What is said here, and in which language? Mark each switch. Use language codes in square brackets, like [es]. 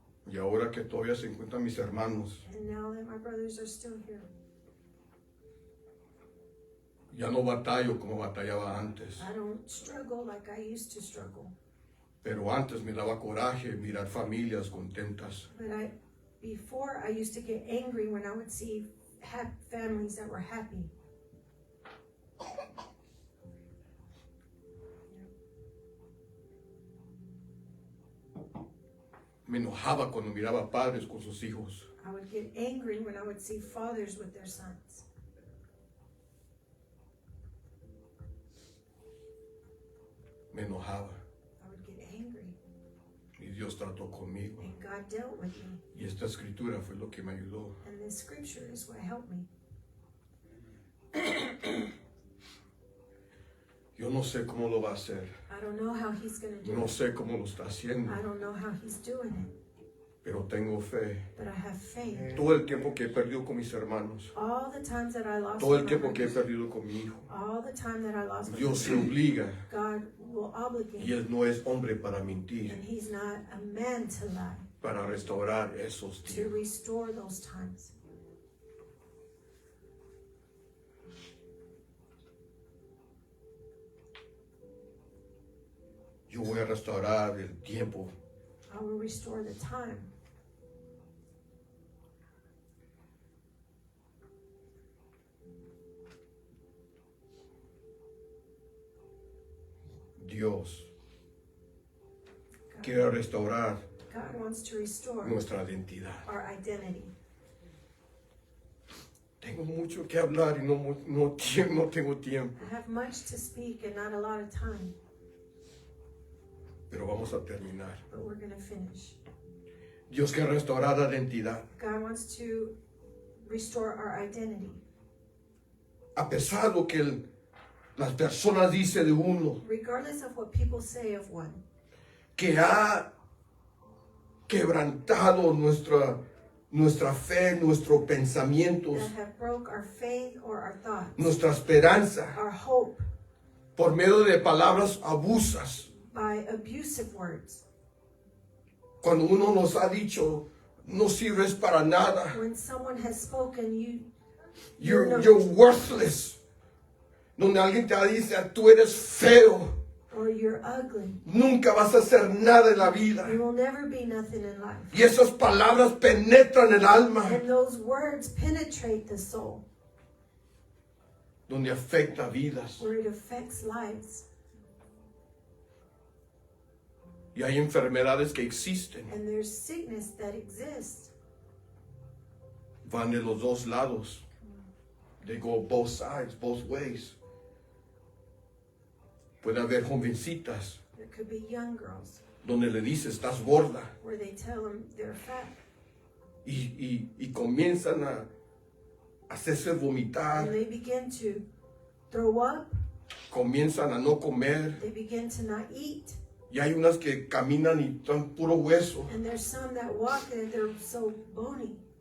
[es] y ahora que todavía se encuentran mis hermanos, [en] and now that my brothers are still here, [es] ya no batallo como batallaba antes. [en] I don't struggle like I used to struggle. [es] Pero antes me daba coraje mirar familias contentas. [en] But before I used to get angry when I would see families that were happy. [es] Me enojaba cuando miraba padres con sus hijos. [en] I would get angry when I would see fathers with their sons. [es] Me enojaba. [en] I would get angry, [es] Y Dios trató conmigo. [en] and God dealt with me. [es] Y esta escritura fue lo que me ayudó. [en] And this scripture is what helped me. [es] Yo no sé cómo lo va a hacer. [en] I don't know how he's going to do [es] No [en] it. [es] sé cómo lo está haciendo, [en] I don't know how he's doing it, [es] pero tengo fe. [en] but I have faith. [es] Todo el tiempo que he perdido con mis hermanos, [en] All the times that I lost [es] todo el [en] with my [es] tiempo que he [en] brothers, [es] perdido con mi hijo, [en] all the time that I lost with [es] Dios se [en] my [es] obliga [en] God will obligate, [es] y Él no es hombre para mentir, [en] and he's not a man to lie, [es] para restaurar esos [en] to [es] tiempos. [en] restore those times. [es] Yo voy a restaurar el tiempo. [en] I will restore the time. [es] Dios [en] God, [es] quiere restaurar [en] God wants to restore [es] nuestra identidad. [en] our identity. [es] Tengo mucho que hablar y no tengo tiempo, [en] I have much to speak and not a lot of time, [es] pero vamos a terminar. [en] but we're going to finish. [es] Dios quiere restaurar la identidad. [en] God wants to restore our identity. [es] A pesar de lo que las personas dicen de uno, [en] Regardless of what people say of one, [es] que ha quebrantado nuestra fe, nuestros pensamientos, [en] that have broke our faith or our thoughts, [es] nuestra esperanza, [en] our hope [es] por medio de palabras abusas. [en] by abusive words. [es] Cuando uno nos ha dicho, no sirves para nada, [en] When someone has spoken, you're worthless. [es] Donde alguien te dice, tú eres feo, [en] or you're ugly, [es] nunca vas a hacer nada en la vida. [en] you will never be nothing in life. [es] Y esas palabras penetran el alma, [en] And those words penetrate the soul, [es] donde afecta vidas. [en] where it affects lives. [es] Y hay enfermedades que existen, [en] And there's sickness that exists. [es] van de los dos lados. [en] They go both sides, both ways. [es] Puede haber jovencitas [en] There could be young girls [es] donde le dices, estás gorda. [en] where they tell them they're fat. [es] Y comienzan a hacerse vomitar, [en] And they begin to throw up. [es] comienzan a no comer. [en] They begin to not eat. [es] Y hay unas que caminan y están puro hueso. [en] And there's some that walk and they're so bony.